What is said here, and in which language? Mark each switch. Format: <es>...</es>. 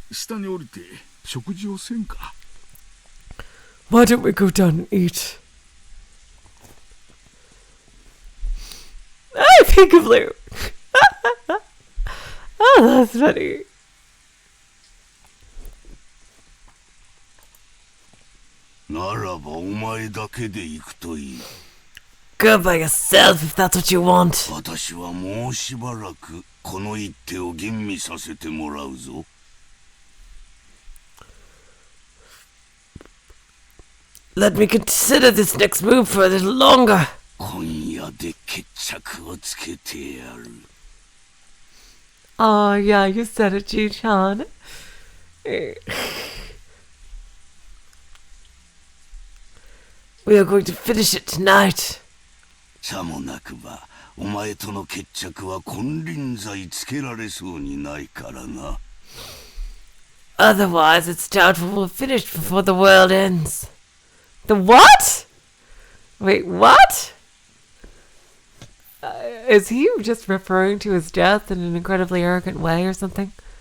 <ja>下に降りて食事をせんか。 Why don't we go down and eat?</ja> <en>Hey, Peekaboo! Oh, that's funny.</en> <ja>ならばお前だけで行くといい。</ja> <en>Go by yourself if that's what you want.</en> <ja>私はもうしばらくこの一手を吟味させてもらうぞ。</ja> <en>Let me consider this next move for a little longer.</en> <ja>今夜で決着をつけてやる。</ja> <en>Oh, yeah, you said it, Ji-chan. We are going to finish it tonight.</en> <ja>さもなくばお前との決着は金輪際つけられそうにないからな。</ja> <en>Otherwise, it's doubtful we'll finish before the world ends. The what? Wait, what? Is he just referring to his death in an incredibly arrogant way or something?</en>